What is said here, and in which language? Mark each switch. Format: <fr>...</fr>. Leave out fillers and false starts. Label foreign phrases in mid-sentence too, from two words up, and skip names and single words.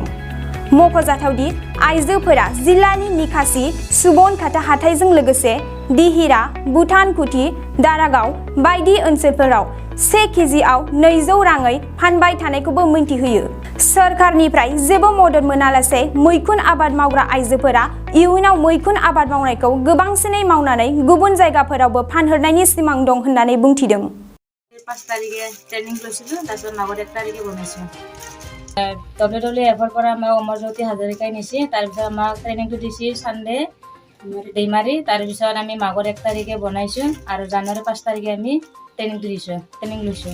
<brx>मख'जाथावदि आइजोफोरा जिल्लानि निकासि सुबनखाता हाथाइजों लोगोसे दिहिरा, भुटानकुथि, दारागाव बायदि ओनसोलफोराव 1 केजिआव 200 राङै फानबाय थानायखौबो मिन्थिहोयो। सोरखारनिफ्राय जेबो मदद मोनालासे मैखुन आबाद मावग्रा आइजोफोरा इयुनाव मैखुन आबाद मावनायखौ गोबांसिनै मावनानै गुबुन जायगाफोरावबो फानहरनायनि सिमां दं होननानै बुंथिदों।</brx> <as>5 তাৰিখে ট্ৰেইনিং লৈছিলোঁ, তাৰপিছত মাঘৰ 1 তাৰিখে বনাইছোঁ। WWF পৰা আমাক অমৰজ্যোতি হাজৰিকাই নিছে, তাৰপিছত আমাক ট্ৰেইনিংটো দিছে চানডে दैमारी, তাৰপিছত আমি মাঘৰ 1 তাৰিখে বনাইছোঁ আৰু জানুৱাৰী 5 তাৰিখে আমি ট্ৰেইনিং লৈছোঁ।</as>